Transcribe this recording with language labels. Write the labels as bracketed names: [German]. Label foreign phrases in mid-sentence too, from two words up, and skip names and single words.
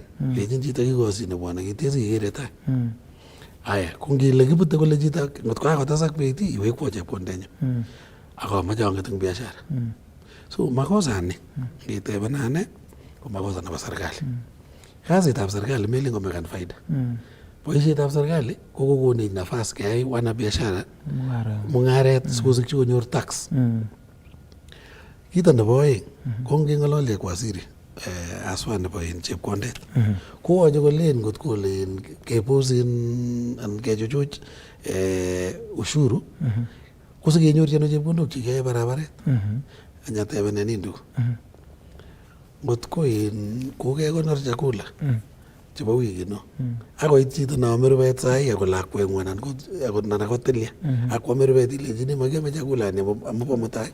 [Kalenjin] Lechin chito kikosi nebwane kitesi kikere tai. Aya, ko ngile kibute kole chito ngot kakotesak beit iwekwo chepkondenyu. Ako amache ang'et eng biashara. So makosani ngitebena ane ko makosa nebo serikali. Kasitab serikali melen komekan faida. Boisietab serikali ko kokonech nafas keyai [Swahili] wana biashara [Kalenjin] mung'aret sikosikyi konyor tax. Kito nebo oeng ko ngeng'ololye [Swahili] kwa siri [Kalenjin] aswa nebo chepkondet kowache kolen ngot kolen keposin anan kechuchuch ushuru kosikenyorchi ano chepkondok chikeyae barabaret. Anyatebenen ndugu ngot kokekonor chakula chebo wikino akoit chito neome rubet sai ako lakweng'u anan ko tilya akwome rubet ilechini makiame chakula ni amobo mutai